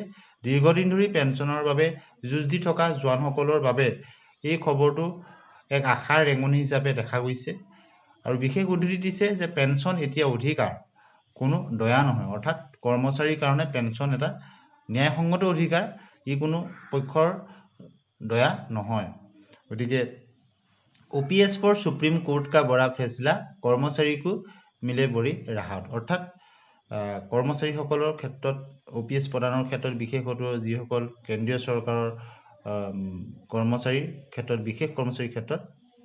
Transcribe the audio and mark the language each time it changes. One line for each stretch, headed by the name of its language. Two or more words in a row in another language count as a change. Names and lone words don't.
Assamese: দীৰ্ঘদিন ধৰি পেঞ্চনৰ বাবে যুঁজ দি থকা জোৱানসকলৰ বাবে এই খবৰটো এক আশাৰ ৰেঙনি হিচাপে দেখা গৈছে আৰু বিশেষ উদ্ধৃতি দিছে যে পেঞ্চন এতিয়া অধিকাৰ, কোনো দয়া নহয়। অৰ্থাৎ কৰ্মচাৰীৰ কাৰণে পেঞ্চন এটা ন্যায়সংগত অধিকাৰ, ই কোনো পক্ষৰ দয়া নহয়।
Hindi: গতিকে OPS पर सुप्रीम कोर्ट का बड़ा फैसला कर्मचारी को मिले बड़ी राहत।
Assamese: अर्थात কৰ্মচাৰীসকলৰ ক্ষেত্ৰত OPS প্ৰদানৰ ক্ষেত্ৰত বিশেষকৈ যিসকল কেন্দ্ৰীয় চৰকাৰৰ কৰ্মচাৰীৰ ক্ষেত্ৰত, বিশেষ কৰ্মচাৰীৰ ক্ষেত্ৰত